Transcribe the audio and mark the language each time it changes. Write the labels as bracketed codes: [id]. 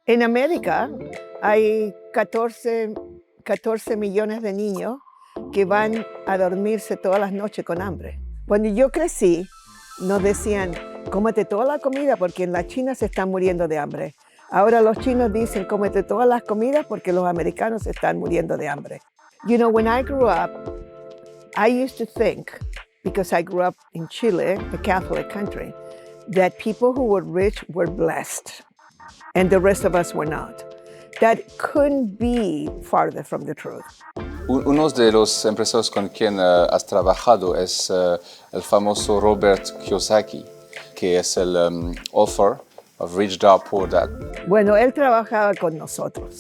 [es] En América hay 14 millones de niños que van a dormirse todas las noches con hambre. Cuando yo crecí, nos decían, cómete toda la comida porque en la China se están muriendo de hambre. Ahora los chinos dicen, cómete todas las comidas porque los americanos se están muriendo de hambre. [en] You know, when I grew up, I used to think, because I grew up in Chile, a Catholic country, that people who were rich were blessed and the rest of us were not. That couldn't be farther from the truth. [es] Uno de los empresarios con quien has trabajado es el famoso Robert Kiyosaki, que es el [en] author of [es] Rich Dad Poor Dad. Bueno, él trabajaba con nosotros.